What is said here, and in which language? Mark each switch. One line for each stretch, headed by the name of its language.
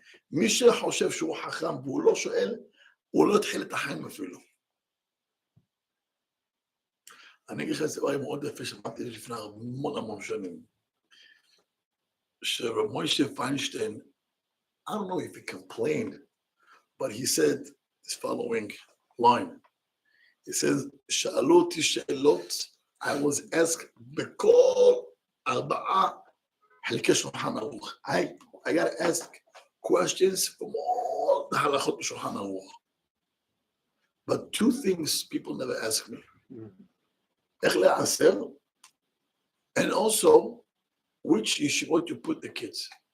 Hebrew: מי שחושב שהוא חכם והוא לא שואל, הוא לא התחיל את החיים אפילו. אני אגיד לך את זה מאוד יפה, שמעתי לפני המון שנים.
English: שרב מוישה פיינשטיין, I don't know if he complained, but he said this following line. He says,
Hebrew: שאלו אותי שאלות,
English: I was asked
Hebrew: בכל 4 חלקי שולחן ערוך.
English: I got to ask questions from all the halachot בשולחן ערוך. But 2 things people never ask me.
Hebrew: איך לעשר,
English: and also, which yeshivot you put the kids.